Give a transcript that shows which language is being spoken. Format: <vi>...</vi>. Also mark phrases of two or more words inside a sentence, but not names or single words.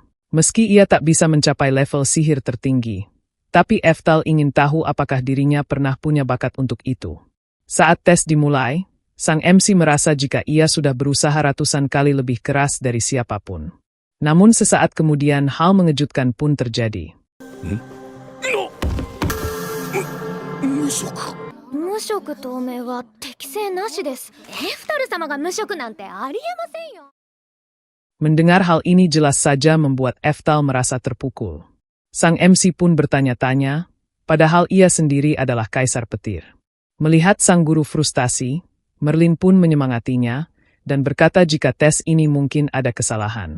<id>Meski ia tak bisa mencapai level sihir tertinggi, tapi Eftal ingin tahu apakah dirinya pernah punya bakat untuk itu. Saat tes dimulai, sang MC merasa jika ia sudah berusaha ratusan kali lebih keras dari siapapun. Namun sesaat kemudian hal mengejutkan pun terjadi.</id> <ja>無職。無職透明は適正なしです。エフタル様が無職なんてありえませんよ。</ja> <id>Mendengar hal ini jelas saja membuat Eftal merasa terpukul. Sang MC pun bertanya-tanya, padahal ia sendiri adalah Kaisar Petir. Melihat sang guru frustasi, Merlin pun menyemangatinya, dan berkata jika tes ini mungkin ada kesalahan.</id>